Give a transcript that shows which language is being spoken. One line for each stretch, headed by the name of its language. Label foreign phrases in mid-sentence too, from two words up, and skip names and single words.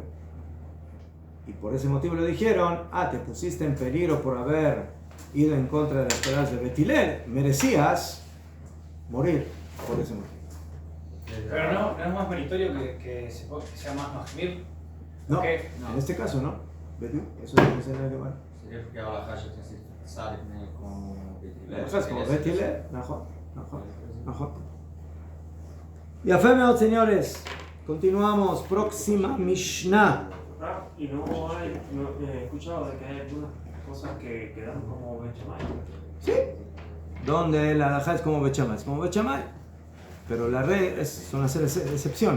Spanish: Y por ese motivo le dijeron, te pusiste en peligro por haber ido en contra de las palabras de Bet Hillel, merecías morir por ese motivo. Pero no es más meritorio que sea más mahmir. No, en este caso no. Eso es lo que se debe llamar. Sería porque ahora Hashem sale como como Bet Hillel,
Hebrew: נכון. יפה מאוד,
Spanish: señores. Continuamos. Próxima Mishnah. Y no he escuchado de que hay algunas cosas que quedaron como Bet Shammai. Sí. donde la halajá es como Bet Shammai. Es como Bet Shammai, pero la regla son las excepciones.